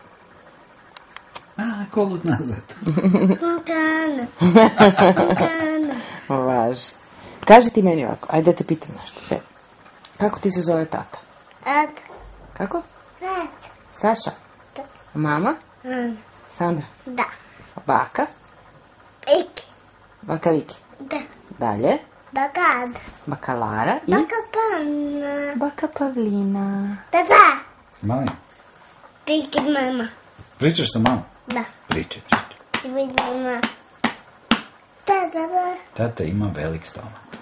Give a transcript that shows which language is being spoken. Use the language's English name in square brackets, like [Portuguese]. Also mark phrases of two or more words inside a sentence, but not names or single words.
[Serbian] Kolut nazad. Važi. Kaži ti meni ovako, ajde da te pitam nešto, sve. Kako ti se zove tata? Ata. Kako? Ata. Saša? Da. Mama? Sandra? Da. Baka? Iki. Baka Viki? Da. Dalje? Bagada. Baka Lara i... Baka Pana. Baka Pavlina. Tata. Mali, Piki mama. pričaš sa mamom? Da. Pričaj. Ti vidi mama. Tata. Tata ima velik stomak.